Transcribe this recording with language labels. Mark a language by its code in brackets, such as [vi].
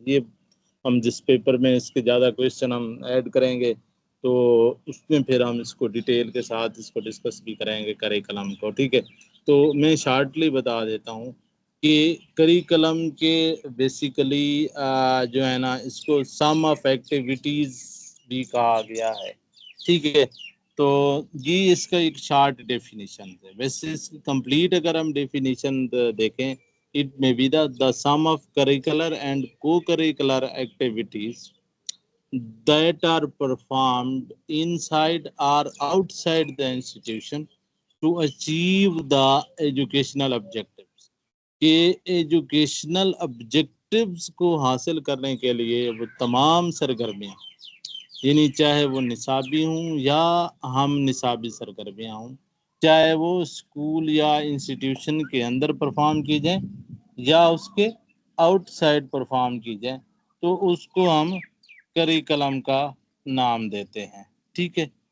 [ur] یہ ہم جس پیپر میں اس کے زیادہ کویشچن ہم ایڈ کریں گے تو اس میں پھر ہم اس کو ڈیٹیل کے ساتھ اس کو ڈسکس بھی کریں گے کریکولم کو، ٹھیک ہے. تو میں شارٹلی بتا دیتا ہوں کہ کریکولم کے بیسیکلی جو ہے نا اس کو سم آف ایکٹیویٹیز بھی کہا گیا ہے، ٹھیک ہے. تو یہ اس کا ایک شارٹ ڈیفینیشن ہے. ویسے اس کی کمپلیٹ اگر ہم ڈیفینیشن دیکھیں، [en] it may be the sum of curricular and co-curricular activities that are performed inside or outside the institution to achieve the educational objectives. [ur] کہ ایجوکیشنل آبجیکٹیوز کو حاصل کرنے کے لیے وہ تمام سرگرمیاں، یعنی چاہے وہ نصابی ہوں یا ہم نصابی سرگرمیاں ہوں، چاہے وہ اسکول یا انسٹیٹیوشن کے اندر پرفارم کی جائیں یا اس کے آؤٹ سائڈ پرفارم کی جائیں، تو اس کو ہم کریکولم کا نام دیتے ہیں، ٹھیک ہے.